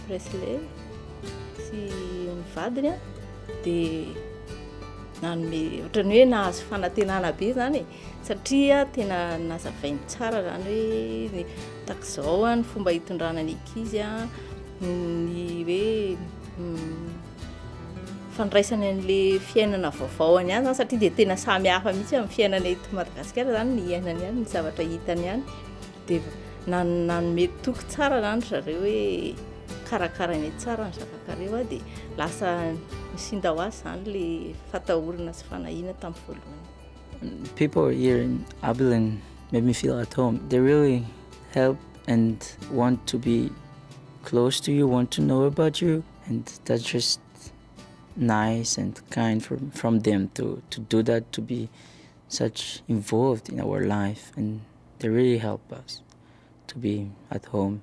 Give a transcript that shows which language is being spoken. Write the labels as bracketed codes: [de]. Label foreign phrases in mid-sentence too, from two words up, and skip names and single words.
[mg] Presley sy ny vadiny dia nanome ohatrany hoe nahazo fanantenana be zany, satria tena nazavainy tsara zany hoe takizao ny fomba hitondrana ny ankizy, ny hoe fandraisany an'le fiainana vaovao any zany, satria dia tena samy hafa mihitsy amin'ny fiainana eto Madagasikara zany ny iainany ihany, ny zavatra hitany ihany. Dia nanome toky tsara zany zareo hoe karakarainy tsara ny zavakareo, dia lasa misinda ho azy zany le fatahorana sy fanahina tamin'ny voalohany. [en] People here in Abilene made me feel at home. They really help and want to be close to you, want to know about you, and that's just nice and kind from them to do that, to be such involved in our life, and they really help us to be at home.